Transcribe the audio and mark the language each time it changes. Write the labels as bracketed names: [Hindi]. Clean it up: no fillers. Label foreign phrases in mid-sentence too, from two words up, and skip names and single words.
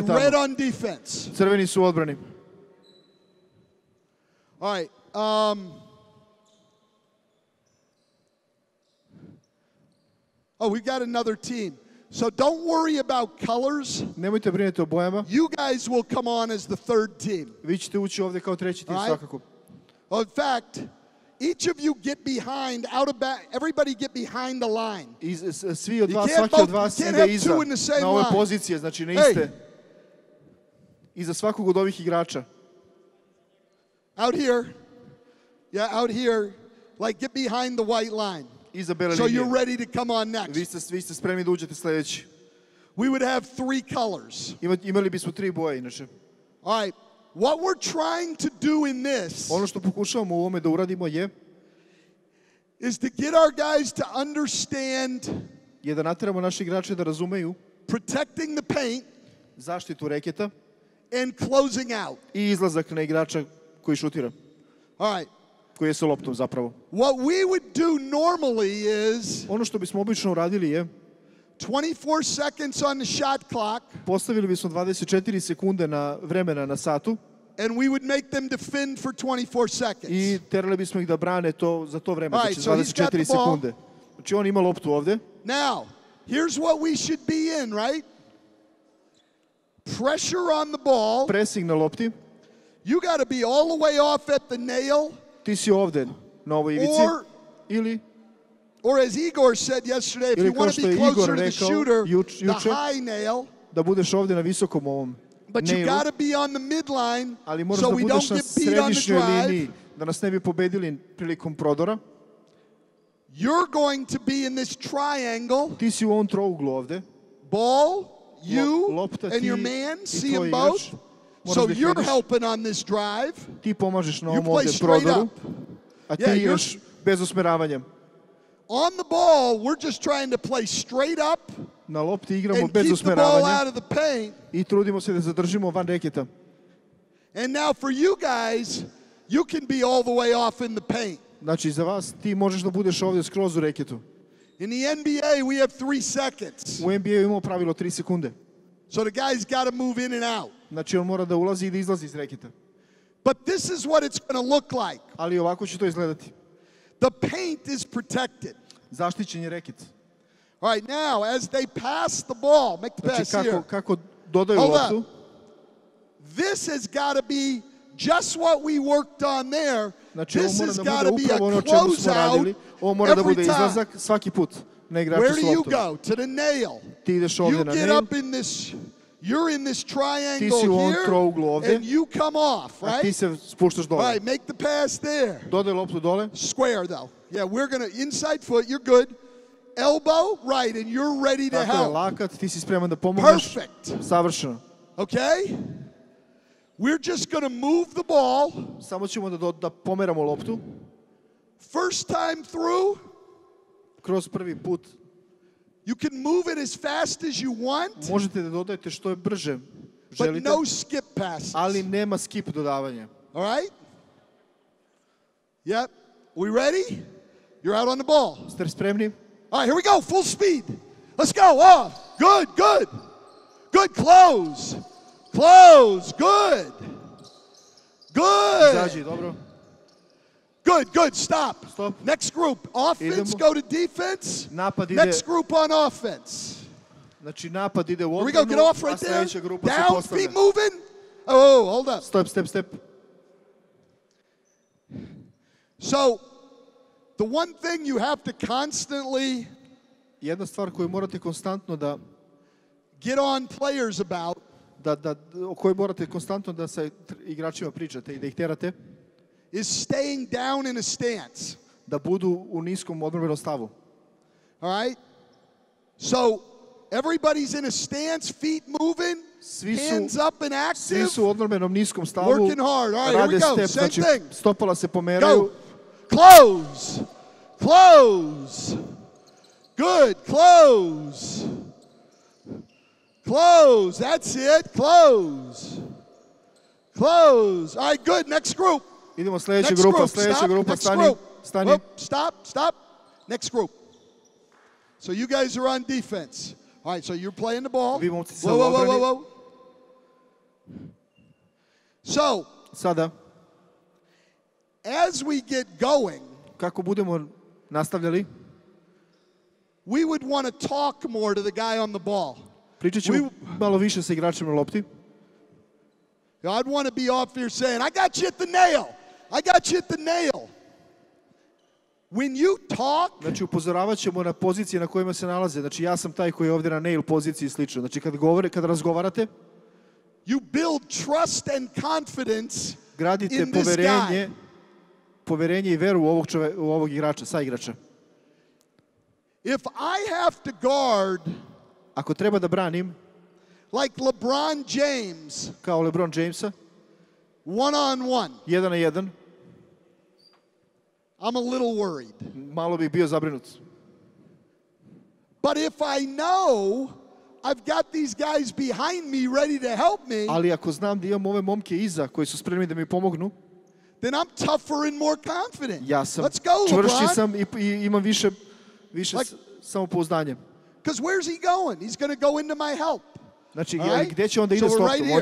[Serbian] bude red tamo. [English] on defense. [Serbian] Crveni su u odbrani. [English] All right. We've got another team. So don't worry about colors. [Serbian] Nemojte brinuti o bojama. [English] You guys will come on as the 3rd team. [Serbian] Vi ćete ući ovdje kao treći tim [English] Alright. [Serbian] svakako. [English] In fact, each of you get behind, out of back, everybody get behind the line. [Serbian] Svi od [English] You [Serbian] vas, [English] can't [Serbian] svaki [English] both- [Serbian] od vas [English] you can't [Serbian] ide [English] have [Serbian] iza, [English] two in the same [Serbian] na ove [English] line. [Serbian] pozicije, znači na [English] Hey. [Serbian] iste. Iza svakog od ovih igrača. [English] Out here, out here, like get behind the white line. [Serbian] Iza bele [English] So [Serbian] linije. [English] you're ready to come on next. [Serbian] Vi ste spremni da uđete sljedeći. [English] We would have 3 colors. [Serbian] Imali bismo 3 boje inače. [English] All right, what we're trying to do in this [Serbian] Ono što pokušavamo u ovome da uradimo [English] is to get our guys to understand [Serbian] je da nateramo naše igrače da razumeju [English] protecting the paint [Serbian] zaštitu reketa [English] and closing out. [Serbian] i izlazak na igrača koji šutira, [English] All right, [Serbian] koji je sa loptom zapravo. [English] what we would do normally is [Serbian] Ono što bismo obično uradili je [English] 24 seconds on the shot clock, [Serbian] postavili bismo 24 sekunde vremena na satu [English] and we would make them defend for 24 seconds. [Serbian] i terali bismo ih da brane za to vreme, [English] Alright, [Serbian] znači [English] so he's got 24 the ball. [Serbian] sekunde. Znači on ima loptu ovdje. [English] Now, here's what we should be in, right? Pressure on the ball. [Serbian] Pressing na lopti. [English] You got to be all the way off at the nail, [Serbian] Ti si ovdje na ovoj ivici. [English] or as Igor said yesterday, if [Serbian] Ili [English] you [Serbian] kao [English] want to [Serbian] što [English] be [Serbian] je Igor [English] closer to the [Serbian] rekao [English] shooter, the [Serbian] juče, [English] high nail. [Serbian] da budeš ovdje na visokom ovom [English] But you [Serbian] nailu, [English] got to be on the midline [Serbian] ali moraš [English] so [Serbian] da [English] we [Serbian] budeš [English] don't [Serbian] na [English] get beat on the [Serbian] središnjoj liniji, [English] drive. [Serbian] da nas ne bi pobedili prilikom prodora. [English] You're going to be in this triangle. [Serbian] Ti si u ovom trouglu ovde. [English] Ball, you, [Serbian] lopta, [English] and your [Serbian] ti [English] man, [Serbian] i [English] see [Serbian] tvoj [English] them both. [Serbian] igrač. Moraš [English] So [Serbian] da ih [English] you're [Serbian] vidiš. [English] helping on this drive. [Serbian] Ti pomažeš na [English] You [Serbian] ovom [English] play [Serbian] ovde [English] straight [Serbian] prodoru, [English] up. [Serbian] a ti [English] Yeah, you're- [Serbian] igraš bez usmeravanja. [English] On the ball, we're just trying to play straight up [Serbian] Na lopti igramo [English] and [Serbian] bez [English] keep the ball [Serbian] usmeravanja [English] out of the paint. [Serbian] i trudimo se da zadržimo van reketa. [English] And now for you guys, you can be all the way off in the paint. [Serbian] Znači, za vas, ti možeš da budeš ovde skroz u reketu. [English] In the NBA, we have 3 seconds. [Serbian] U NBA imamo pravilo 3 sekunde. [English] So the guy's got to move in and out. [Serbian] Znači, on mora da ulazi i da izlazi iz reketa. [English] But this is what it's going to look like. [Serbian] Ali ovako će to izgledati. [English] The paint is protected. [Serbian] Zaštićen je reket. [English] All right, now, as they pass the ball, make the [Serbian] Znači, [English] pass here. [Serbian] kako dodaju [English] Hold [Serbian] loptu, [English] up. This has got to be just what we worked on there. [Serbian] znači, ovo [English] This [Serbian] mora [English] has [Serbian] da [English] got to [Serbian] bude [English] be a [Serbian] upravo ono čemu smo radili. [English] closeout [Serbian] Ovo mora da [English] every [Serbian] bude [English] time. [Serbian] izlazak svaki put na igraču [English] Where [Serbian] s [English] do you [Serbian] loptom. [English] go? To the nail. [Serbian] Ti ideš ovde [English] You [Serbian] na get nail, [English] up in this, you're in this [Serbian] Ti [English] triangle [Serbian] si u ovom [English] here, [Serbian] trouglu ovde. [English] and you come off, [Serbian] a ti [English] right? [Serbian] se spuštaš [English] All [Serbian] dole. [English] right, make the pass there. [Serbian] Dodaj loptu dole. [English] Square, though. Yeah, we're going to, inside foot, you're good. Elbow, right, and you're ready to [Serbian] Tako je, [English] help. [Serbian] lakat, ti si spreman da pomogneš. [English] Perfect. [Serbian] Savršeno. [English] Okay? We're just going to move the ball. [Serbian] Samo ćemo da pomeramo loptu. [English] First time through, [Serbian] Kroz prvi put [English] you can move it as fast as you want, [Serbian] možete da dodajete što je brže [English] but [Serbian] želite, [English] no skip passes. [Serbian] ali nema skip dodavanja. [English] All right? Yep. We ready? You're out on the ball. [Serbian] Ste spremni? [English] All right, here we go. Full speed. Let's go. Oh, good, good. Good. Close. Close. Good. Good. [Serbian] Izađi, dobro. [English] Good, good. Stop. Stop. Next group. Offense, [Serbian] Idemo. [English] go to defense. [Serbian] Napad ide, [English] Next group on offense. [Serbian] znači napad ide u [English] Here we go. Get [Serbian] odbranu, [English] off [Serbian] a [English] right there. [Serbian] sljedeća grupa se [English] Down. [Serbian] postavlja. [English] Feet moving. Oh, hold up. Step. So, the one thing you have to constantly [Serbian] Jedna stvar koju morate konstantno [English] get on players about [Serbian] o kojoj morate konstantno da sa igračima pričate i da ih terate, [English] is staying down in a stance. [Serbian] da budu u niskom odbrambenom stavu. [English] All right? So, everybody's in a stance, feet moving, hands up and [Serbian] Svi [English] active. [Serbian] su u odbrambenom niskom stavu, [English] Working hard. All right, here we [Serbian] rade go. step, [English] Same [Serbian] znači [English] thing. [Serbian] stopala se pomeraju. [English] Go. Close. Close. Good. Close. Close. That's it. Close. Close. All right, good. Next group. [Serbian] Idemo sljedeća [English] Next [Serbian] grupa, [English] group. [Serbian] sljedeća [English] Stop. [Serbian] grupa, [English] Next [Serbian] stani, [English] group. [Serbian] stani. [English] Whoop. Stop. Next group. So you guys are on defense. All right, so you're playing the ball. [Serbian] Vi momci sa [English] Whoa. [Serbian] odbrani. [English] So, [Serbian] Sada, [English] as we get going, [Serbian] kako budemo nastavljali, [English] we would want to talk more to the guy on the ball. [Serbian] pričat ćemo malo više sa igračima na lopti. [English] I'd want to be off here saying, I got you at the nail. I got you at the nail. When you talk, [Serbian] Znači, upozoravat ćemo na pozicije na kojima se nalaze. Znači, ja sam taj koji je ovdje na nail poziciji i slično. Znači, kad razgovarate, [English] you build trust and confidence [Serbian] gradite [English] in this guy. [Serbian] poverenje i veru u ovog igrača, sa igrača. [English] If I have to guard [Serbian] Ako treba da branim, [English] like LeBron James, [Serbian] kao LeBron Jamesa, [English] 1-on-1, [Serbian] 1 na 1, [English] I'm a little worried. [Serbian] malo bi bio zabrinut. [English] But if I know I've got these guys behind me ready to help me, [Serbian] Ali ako znam da imam ove momke iza koji su spremni da mi pomognu, [English] then I'm tougher and more confident. [Serbian] ja sam [English] Let's go, [Serbian] čvršći [English] LeBron. [Serbian] sam i imam više [English] Like- [Serbian] samopouzdanja. [English] Because where's he going? He's going to go into my help. [Serbian] Znači, [English] All right? [Serbian] gdje će on da ide [English] So [Serbian] s [English] we're [Serbian] loptom? [English] right